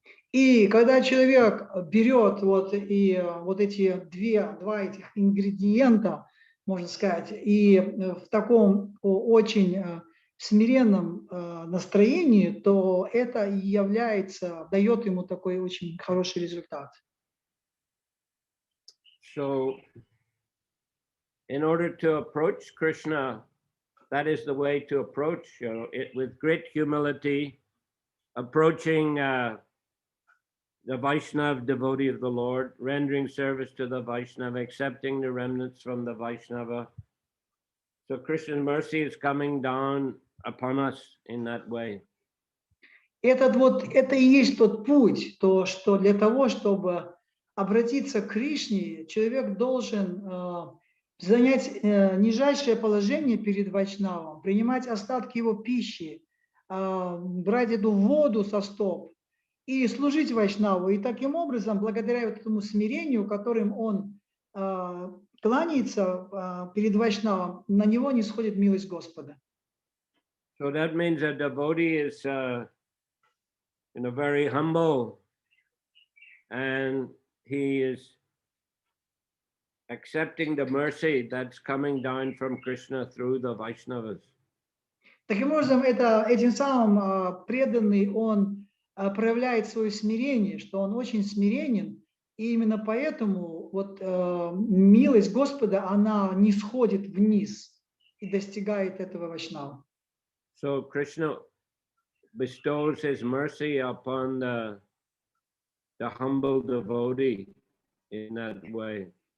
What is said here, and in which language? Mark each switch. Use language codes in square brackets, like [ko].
[ru] И когда человек берет вот эти два этих ингредиента, можно сказать, и в таком очень смиренном настроении, то это и дает ему такой очень хороший результат. [en] So, in order to approach Krishna, that is the way to approach it with great humility, approaching the Vaishnava devotee of the Lord, rendering service to the Vaishnava, accepting the remnants from the Vaishnava. So Krishna's mercy is coming down upon us in that way. [ru] Это и есть тот путь, то, что для того, чтобы обратиться к Кришне, человек должен занять нижайшее положение перед вайшнавом, принимать остатки его пищи, брать эту воду со стоп и служить вайшнаву. И таким образом, благодаря вот этому смирению, которым он кланяется перед вайшнавом, на него не сходит милость Господа. [en] So that means a devotee is very humble, and he is accepting the mercy that's coming down from Krishna through the Vaishnavas. [ru] Таким образом, этим самым преданный, он проявляет свое смирение, что он очень смиренен, и именно поэтому вот милость Господа, она не сходит вниз и достигает этого вайшнава. [en] So Krishna bestows his mercy upon the humble devotee in that way.